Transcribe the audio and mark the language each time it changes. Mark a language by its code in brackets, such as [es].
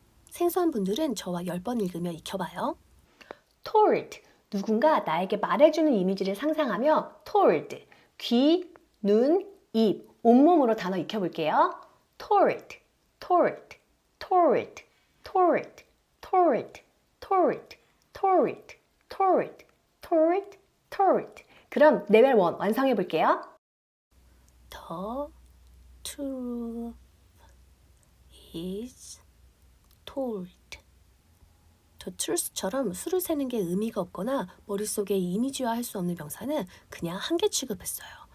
[ko] 생소한 분들은 저와 10번 읽으며 익혀봐요. told, 누군가 나에게 말해주는 이미지를 상상하며 told, 귀, 눈, 입, 온몸으로 단어 익혀볼게요. [en] told, told, told, told, told, told, told, told, told, told. [ko] 그럼 레벨 1 완성해볼게요. [en] The truth is told. [ko] The truth처럼 수를 세는 게 의미가 없거나 머릿속에 이미지화할 수 없는 명사는 그냥 한 개 취급했어요.